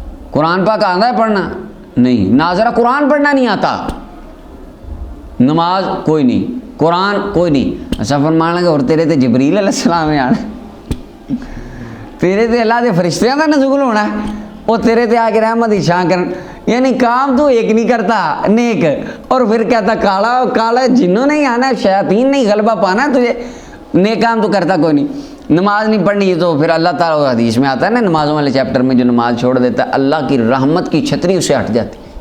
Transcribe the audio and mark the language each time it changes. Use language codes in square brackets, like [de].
[ur] قرآن پاک آتا ہے پڑھنا؟ نہیں. ناظرہ قرآن پڑھنا نہیں آتا، نماز کوئی نہیں، قرآن کوئی نہیں. [pa] اچھا فرمان لگے اور تیرے تے جبریل علیہ السلام نے آنا، تیرے تے اللہ دے فرشتیاں دا نزول ہونا ہے، وہ تیرے تے آ کے رحمت ہی چھان کرن. [ur] یعنی کام تو ایک نہیں کرتا نیک، اور پھر کہتا کالا کالا، [pa] جنوں نہیں آنا، شیاطین نہیں غلبہ پانا [ur] تجھے، نیک کام تو کرتا کوئی نہیں. نماز نہیں پڑھنی تو پھر اللہ تعالیٰ حدیث میں آتا ہے نا نمازوں والے چیپٹر میں، جو نماز چھوڑ دیتا ہے اللہ کی رحمت کی چھتری اسے ہٹ جاتی.